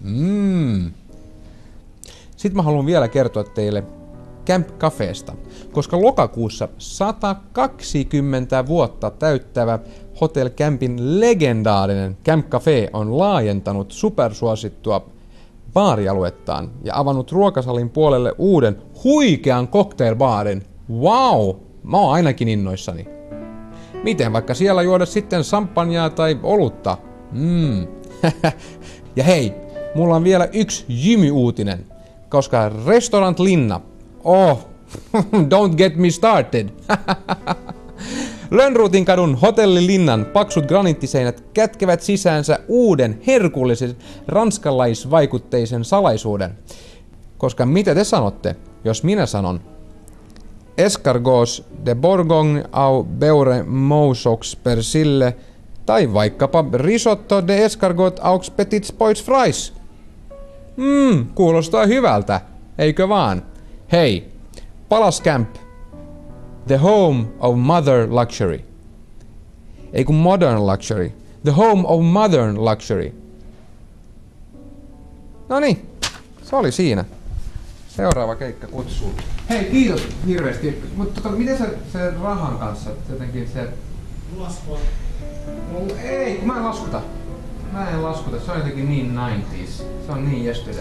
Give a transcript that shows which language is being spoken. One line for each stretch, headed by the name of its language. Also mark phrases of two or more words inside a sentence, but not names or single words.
Finnish: Sitten mä haluan vielä kertoa teille Camp Cafesta, koska lokakuussa 120 vuotta täyttävä Hotel Campin legendaarinen Camp Cafe on laajentanut supersuosittua baarialuettaan ja avannut ruokasalin puolelle uuden huikean cocktailbaarin. Wow! Mä oon ainakin innoissani. Miten vaikka siellä juoda sitten champagnea tai olutta? Ja hei, mulla on vielä yksi jymy-uutinen, koska Restaurant Linna,
English: don't get me started.
Finnish: Lönnruutin kadun Hotelli Linnan paksut graniittiseinät kätkevät sisäänsä uuden herkullisen ranskalaisvaikutteisen salaisuuden. Koska mitä te sanotte, jos minä sanon
French: escargots de Bourgogne au beurre mousseux persille
Finnish: tai vaikkapa
French: risotto de escargot aux petits pois frais?
Finnish: Kuulostaa hyvältä, eikö vaan? Hei, Palascamp,
English: the home of modern luxury.
Finnish: Ei kun
English: modern luxury, the home of modern luxury.
Finnish: Noniin, se oli siinä. Seuraava keikka kutsuu. Hei, kiitos hirveästi. Mutta miten se rahan kanssa jotenkin se... Laskua. Ei, kun mä en laskuta. Se on jotenkin niin 90s. Se on niin yesterday.